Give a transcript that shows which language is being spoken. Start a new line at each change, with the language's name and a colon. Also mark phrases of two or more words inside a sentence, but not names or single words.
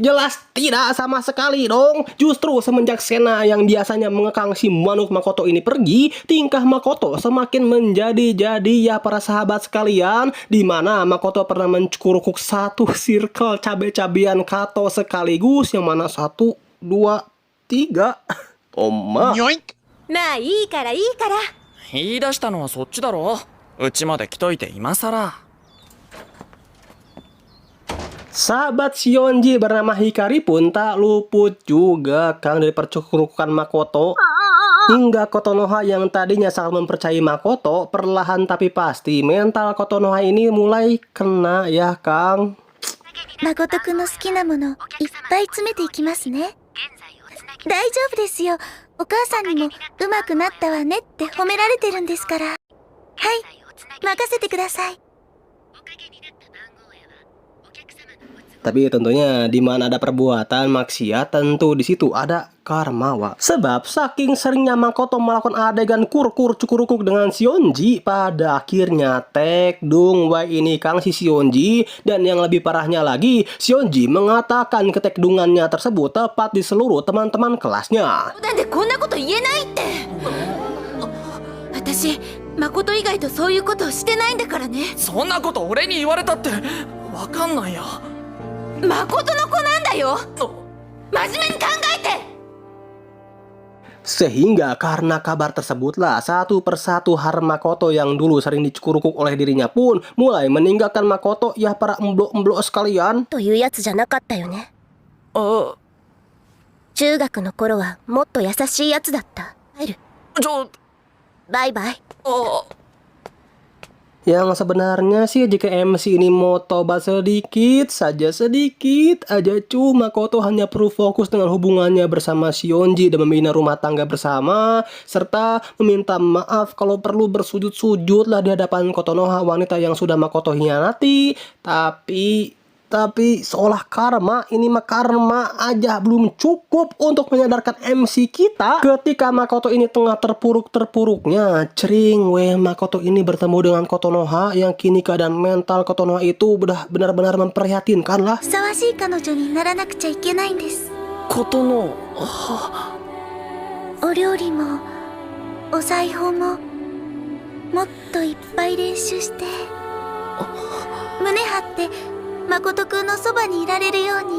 Indonesian: Jelas tidak sama sekali dong. Justru semenjak Sena yang biasanya mengekang si manuk Makoto ini pergi, tingkah Makoto semakin menjadi-jadi ya para sahabat sekalian. Dimana Makoto pernah mencukur-rukuk satu circle cabe-cabean Kato sekaligus. Yang mana 1, 2, 3. Oma.
Japanese: まあいいからいいから。言い出したのはそっちだろ。うちまで来といて今さら。
Indonesian: Sahabat Shionji bernama Hikari pun tak luput juga Kang dari percukur-rukukan Makoto. Hingga Kotonoha yang tadinya sangat mempercayai Makoto, perlahan tapi pasti mental Kotonoha ini mulai kena ya Kang.
Japanese: Makoto kunの好きなものいっぱい詰めていきますね。大丈夫ですよ。お母さんにもうまくなったわねって褒められてるんですから。はい、 任せてください。
Indonesian: Tapi tentunya di mana ada perbuatan maksiat, tentu di situ ada karma, wa. Sebab saking seringnya Makoto melakukan adegan kur-kur cukurukuk dengan Sionji, pada akhirnya tekdung wai ini kang si Sionji. Dan yang lebih parahnya lagi, Sionji mengatakan ketekdungannya tersebut tepat di seluruh teman-teman kelasnya.
Japanese: なんでこんなこと言えないって。私、誠以外とそういうことをしてないんだからね。そんなこと俺に言われたってわかんないよ。誠の子なんだよ。真面目に考えて。
Indonesian: Sehingga karena kabar tersebutlah satu persatu harem Makoto yang dulu sering dicukurukuk oleh dirinya pun mulai meninggalkan Makoto, ya para emblok-emblok sekalian.
Japanese: というやつじゃなかったよね。あ、中学の頃はもっと優しいやつだった。入る。バイバイ。
Indonesian: Yang sebenarnya sih jika MC ini mau tobat sedikit aja, cuma Makoto hanya perlu fokus dengan hubungannya bersama Sionji dan membina rumah tangga bersama, serta meminta maaf kalau perlu bersujud-sujud lah di hadapan Kotonoha, wanita yang sudah Makoto hianati. Tapi seolah karma aja belum cukup untuk menyadarkan MC kita ketika Makoto ini tengah terpuruk-terpuruknya.
Sundanese: Cering weh,
Indonesian: Makoto ini bertemu dengan Kotonoha yang kini keadaan mental Kotonoha itu udah benar-benar memprihatinkan lah.
Japanese: ふさわしい彼女にならなくちゃいけないんです。ことのお料理もお裁縫ももっといっぱい練習して、胸張って誠くんのそばにいられるように。